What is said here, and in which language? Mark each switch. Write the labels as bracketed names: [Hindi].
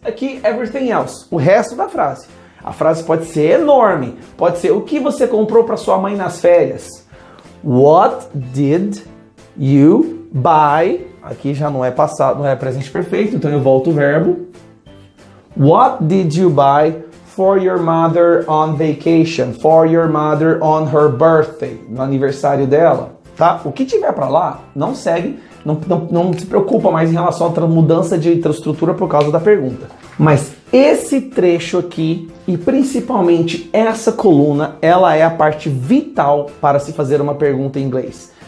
[Portuguese] Aqui, [English] everything else. [Portuguese] O resto da frase. A frase pode ser enorme. Pode ser, o que você comprou para sua mãe nas férias? [English] What did you buy? [Portuguese] Aqui já não é passado, não é presente perfeito, então eu volto o verbo. [English] What did you buy for your mother on vacation? For your mother on her birthday? [Portuguese] No aniversário dela, tá? O que tiver para lá, não segue, não se preocupa mais em relação à mudança de estrutura por causa da pergunta. Mas esse trecho aqui, e principalmente essa coluna, ela é a parte vital para se fazer uma pergunta em inglês.